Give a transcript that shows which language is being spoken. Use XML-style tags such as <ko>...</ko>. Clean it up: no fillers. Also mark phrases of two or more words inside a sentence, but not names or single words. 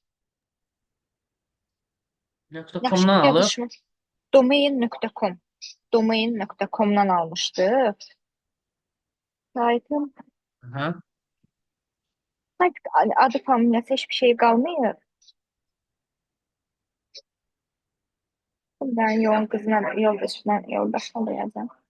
<az>Yaxşı .com-dan alıb. yazışmış. Domain.com. Domain.com-dan almışdı. Saytın Hə. sayt adı familiyası</az> <tr>hiçbir şey qalmıyor. Ben yol kızına, yoldaşına da yazayım.</tr>